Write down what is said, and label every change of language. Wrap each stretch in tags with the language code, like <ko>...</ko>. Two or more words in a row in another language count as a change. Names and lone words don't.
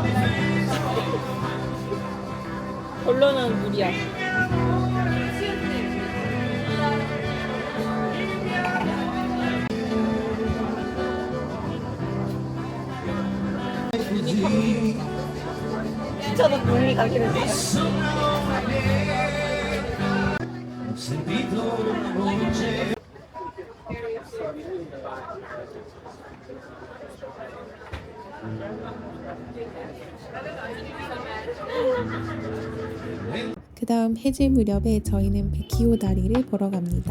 <ko>결론은 물이야. 저도 눈이 가긴 했어.</ko> <it>ho sentito una voce.</it> <ko>그 다음 해질 무렵에 저희는 베키오 다리를 보러 갑니다.</ko>